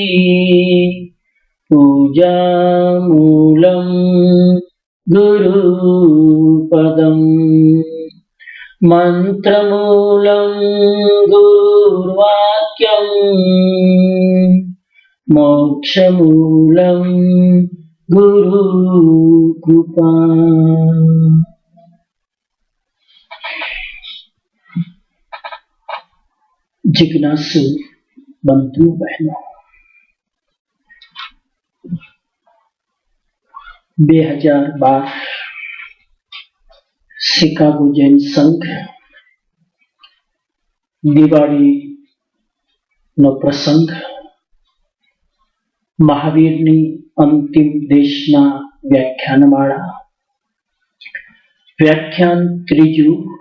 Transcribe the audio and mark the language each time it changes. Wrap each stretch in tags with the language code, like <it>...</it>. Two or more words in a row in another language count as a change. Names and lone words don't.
<sa>पूजामूलं गुरुपदम् मन्त्रमूलं गुरुर्वाक्यम् मोक्षमूलं गुरुकृपा।</sa> <hi>जिज्ञासु बंधु बहनों, 2012</hi> <gu>શિકાગો જૈન સંઘ દિવાળીનો પ્રસંગ, મહાવીરની અંતિમ દેશના વ્યાખ્યાનમાળા, વ્યાખ્યાન ત્રીજું,</gu>